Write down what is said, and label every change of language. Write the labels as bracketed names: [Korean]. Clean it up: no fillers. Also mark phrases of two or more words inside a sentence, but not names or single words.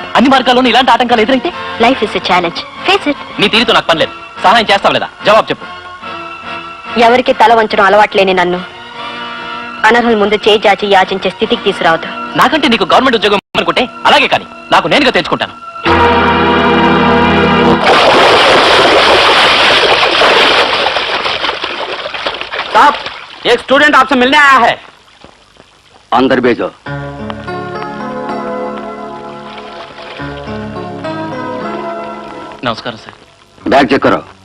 [Telugu] అన్ని మార్గాల్లోనూ ఇలాంటి ఆటంకాలు ఎదురైతే [English] Life is a challenge. Face it. [Telugu] నీ తీరుతో నాకు పని లేదు. సహాయం చేస్తావు లేదా? జవాబు చెప్పు. ఎవరికి తల వంచడం అలవాట్లేని నన్ను అనర్హుల ముందు చేయి జాచి యాచించే స్థితికి తీసుకురావద్దు. నాకంటే నీకు గవర్నమెంట్ ఉద్యోగం అనుకుంటే అలాగే, కానీ నాకు నేనుగా తెచ్చుకుంటాను. [Hindi] एक स्टूडेंट आपसे मिलने आया है. अंदर भेजो. [Telugu] నమస్కారం సార్. [Hindi] बैग चेक करो.